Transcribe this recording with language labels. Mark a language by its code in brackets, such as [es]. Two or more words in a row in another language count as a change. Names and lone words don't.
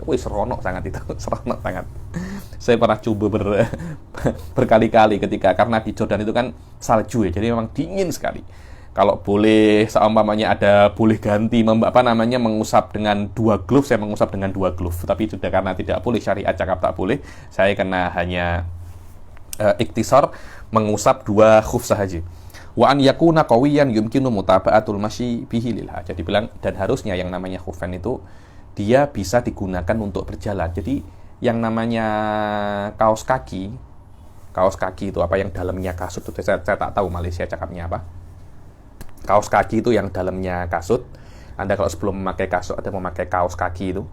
[ms] Wih, seronok sangat itu. Seronok sangat. [id] Saya pernah coba berkali-kali karena di Jordan itu kan salju ya. Jadi memang dingin sekali. kalau boleh seumpamanya ada boleh ganti mengusap dengan 2 glove, saya mengusap dengan 2 glove. Tapi sudah karena tidak boleh, [ms] syariat cakap tak boleh, saya kena hanya iktisar mengusap 2 khuf sahaja. [ar] وأن يكون قويا يمكن متابعة المشي به للحاجة. [id] Dibilang dan harusnya yang namanya khufain itu dia bisa digunakan untuk berjalan. Jadi yang namanya kaos kaki itu apa yang dalamnya kasut itu saya tak tahu Malaysia cakapnya apa. Kaos kaki itu yang dalamnya kasut. Anda kalau sebelum memakai kasut ada memakai kaos kaki itu.